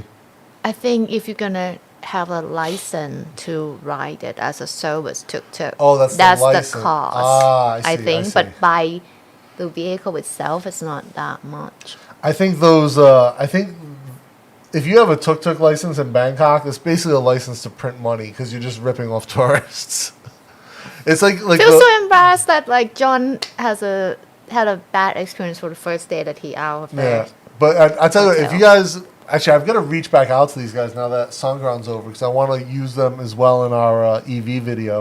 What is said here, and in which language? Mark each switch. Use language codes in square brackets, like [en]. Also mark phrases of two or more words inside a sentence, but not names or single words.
[en] I think if you're gonna have a license to ride it as a service tuk-tuk, Oh, that's the license. cost. Ah, I see, think, I but see. by the vehicle itself, it's not that much. I think those. I think if you have a tuk-tuk license in Bangkok, it's basically a license to print money because you're just ripping off tourists. It's like I feel so embarrassed that like John had a bad experience for the first day that he out of yeah. there. But I tell you, what, if Hotel. you guys actually, I've got to reach back out to these guys now that Songkran's over because I want to use them as well in our EV video.